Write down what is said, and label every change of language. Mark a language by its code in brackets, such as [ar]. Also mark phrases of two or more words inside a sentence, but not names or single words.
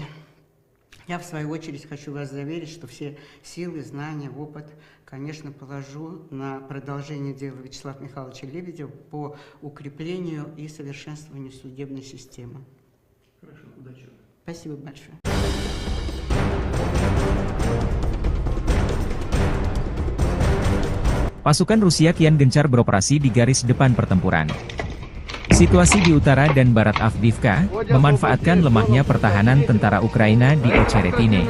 [ru] Я, в свою очередь, хочу вас заверить, что все силы, знания, опыт, конечно, положу на продолжение дела Вячеслава Михайловича Лебедева по укреплению и совершенствованию судебной системы. Хорошо, удачи. Спасибо большое. [id] Pasukan Rusia kian gencar beroperasi di garis depan pertempuran. Situasi di utara dan barat Avdiivka memanfaatkan lemahnya pertahanan tentara Ukraina di Ocheretine.